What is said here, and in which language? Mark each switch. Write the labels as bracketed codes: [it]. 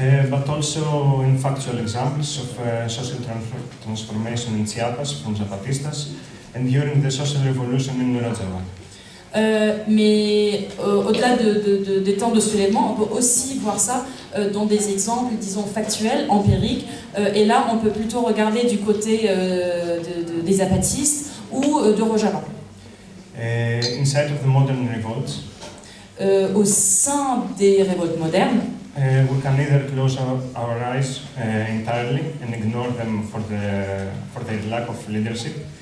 [en] But also in factual examples of social transformation in Chiapas from Zapatistas and during the social revolution in Rojava. [fr] Mais au-delà des temps de soulèvement, on peut aussi voir ça dans des exemples, disons, factuels, empiriques. Et là, on peut plutôt regarder du côté des zapatistes ou de Rojava. [en] Inside of the modern revolts, [fr] au sein des révoltes modernes, [en] we can either close our eyes entirely and ignore them for their lack of leadership.